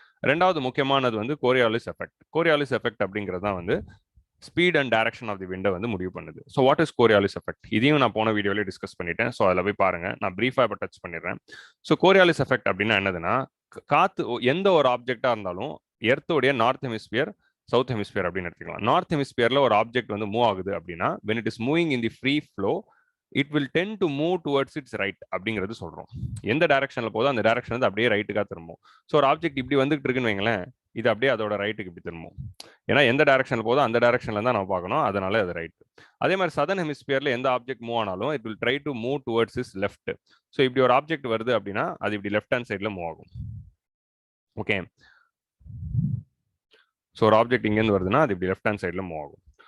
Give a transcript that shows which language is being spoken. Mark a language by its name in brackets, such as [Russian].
[Tamil] ரெண்டாவது முக்கியமானது வந்து கோரியாலிஸ் எஃபெக்ட். கோரியாலிஸ் எஃபெக்ட் அப்படிங்கிறது தான் வந்து speed and direction of the விண்டை வந்து முடிவு பண்ணுது. So what is Coriolis effect, இதையும் நான் போன வீடியோலேயே டிஸ்கஸ் பண்ணிட்டேன். ஸோ அதில் போய் பாருங்க, நான் பிரீஃபாக இப்போ டச் பண்ணிடுறேன். ஸோ கோரியாலிஸ் எஃபெக்ட் அப்படின்னா என்னதுன்னா, காத்து எந்த ஒரு ஆப்ஜெக்டாக இருந்தாலும் எர்த்தோடைய நார்த் ஹெமிஸ்பியர், சவுத் ஹெமிஸ்பியர் அப்படின்னு எடுத்துக்கலாம். நார்த் ஹெமிஸ்பியர்ல ஒரு ஆப்ஜெக்ட் வந்து மூவ் ஆகுது அப்படின்னா [English] when it is moving in the free flow it will tend to move towards its right [Tamil] அப்படிங்கிறது சொல்றோம். எந்த டைரக்ஷன்ல போதோ அந்த டைரக்ஷன் வந்து அப்படியே ரைட்டுக்காக திரும்பும். ஸோ ஒரு ஆப்ஜெக்ட் இப்படி வந்துட்டு இருக்குன்னு வைங்களேன், இது அப்படியே அதோட ரைட்டுக்கு இப்படி திரும்பும். ஏன்னா எந்த டைரக்ஷன்ல போதோ அந்த டைரக்ஷன்ல தான் நம்ம பார்க்கணும், அதனால அது ரைட். அதே மாதிரி சதர்ன் ஹெமிஸ்பியர்ல எந்த ஆப்ஜெக்ட் மூவ் ஆனாலும் [English] It will try to move towards is left. [Tamil] So இப்படி ஒரு ஆப்ஜெக்ட் வருது அப்படின்னா அது இப்படி லெஃப்ட் ஹேண்ட் சைட்ல மூவ் ஆகும். ஓகே, ஸோ ஒரு ஆப்ஜெக்ட் இங்கேருந்து வருதுன்னா அது இப்படி லெஃப்ட் ஹேண்ட் சைடில் மூவ் ஆகும்.